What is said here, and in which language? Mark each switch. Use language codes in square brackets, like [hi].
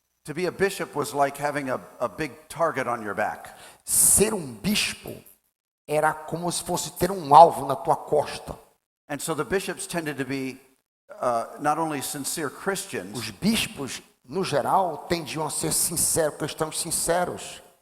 [en] To be a bishop was like having a big target on your back. [pt] Ser um bispo era como se fosse ter um alvo na tua costa. [en] And so the bishops tended to be not only sincere Christians, [pt] Os bispos, no geral, tendiam a ser sinceros, cristãos sinceros,